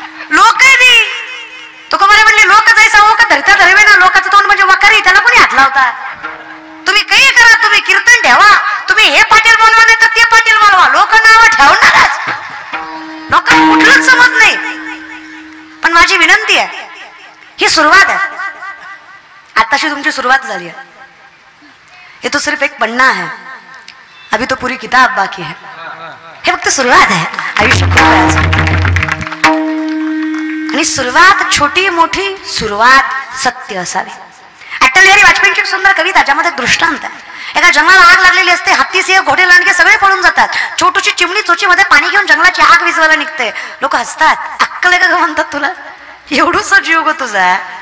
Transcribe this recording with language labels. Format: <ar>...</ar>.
<mr>लोक तो कमारे म्हणले लोक जायचा हो का धरता धरवे ना, लोकांचं तोंड म्हणजे वकारी, त्याला कोणी हात लावता? तुम्ही काही करा, तुम्ही कीर्तन ठेवा, तुम्ही हे पाटील बोलवा नाही तर ते पाटील बोलवा, लोक नाव ठेवणारच, लोक कुठलंच समज नाही. पण माझी विनंती आहे, ही सुरुवात आहे, आताशी तुमची सुरुवात झाली आहे.</mr> <hi>ये तो सिर्फ एक पन्ना है, अभी तो पूरी किताब बाकी है.</hi> <mr>हे फक्त सुरुवात आहे आयुष्यात. आणि सुरुवात छोटी मोठी सुरुवात सत्य असावी. अटल बिहारी वाजपेयींची एक सुंदर कविता ज्यामध्ये दृष्टांत आहे. एका जंगलाला आग लागलेली असते, हत्ती सिंह घोडे लांडगे सगळे पळून जातात. छोटीशी चिमणी चोचीमध्ये पाणी घेऊन जंगलाची आग विझवायला निघते. लोक हसतात, अक्कल आहे का म्हणतात तुला, एवढूसा जीव गो तुझा.</mr>